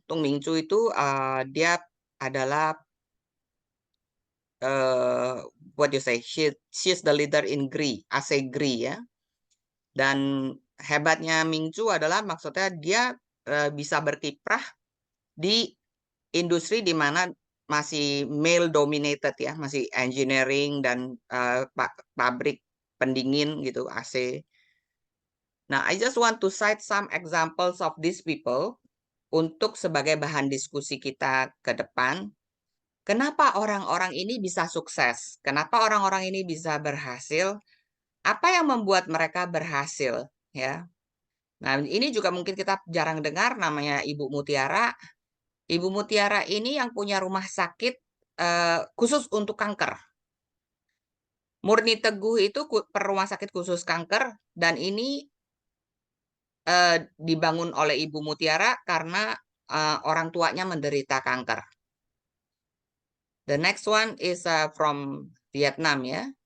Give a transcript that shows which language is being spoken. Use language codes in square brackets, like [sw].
[id] Tung Mingchu itu dia adalah [en] what you say? She's the leader in GRI, AC GRI ya. [id] Dan hebatnya Mingchu adalah maksudnya dia bisa berkiprah di industri di mana masih male dominated ya, masih engineering dan pabrik pendingin gitu, AC. [en] Nah, I just want to cite some examples of these people [id] untuk sebagai bahan diskusi kita ke depan. Kenapa orang-orang ini bisa sukses? Kenapa orang-orang ini bisa berhasil? Apa yang membuat mereka berhasil? Ya. Nah, ini juga mungkin kita jarang dengar namanya Ibu Mutiara. Ibu Mutiara ini yang punya rumah sakit khusus untuk kanker. Murni Teguh itu rumah sakit khusus kanker dan ini dibangun oleh Ibu Mutiara karena orang tuanya menderita kanker. [en] The next one is from Vietnam ya.